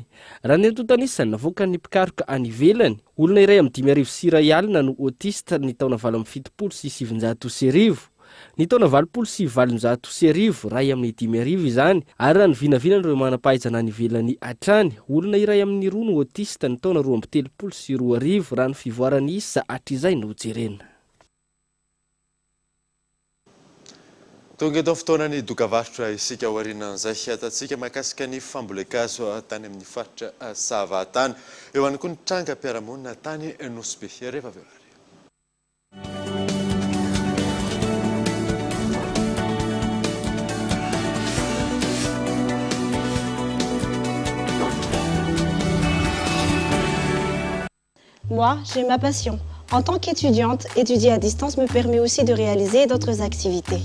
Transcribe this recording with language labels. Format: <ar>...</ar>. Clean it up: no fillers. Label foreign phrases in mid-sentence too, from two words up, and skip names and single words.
<mg>Raha ny antontanisany navoaka ny mpikaroka any ivelany, olona iray amin'ny 5,000 no autiste ny taona 770 Ny taona 770 ray amin'ny 5,000 izany, ary raha ny vinavinan'ireo manam-pahaizana any ivelany hatrany, olona iray amin'ny 2 no autiste ny taona 2,32 raha ny fivoarany isa hatr'izay no jerena. Tonga eto fotoanany dokavarotra isika aorianan'izay atatsika mahakasika ny fambolekazo tany amin'ny faritra Savatany. Eo ihany koa ny trangam-piarahamonina tany Nosbe rehefa avy eo.</mg> <fr>Moi, j'ai ma passion. En tant qu'étudiante, étudier à distance me permet aussi de réaliser d'autres activités.</fr>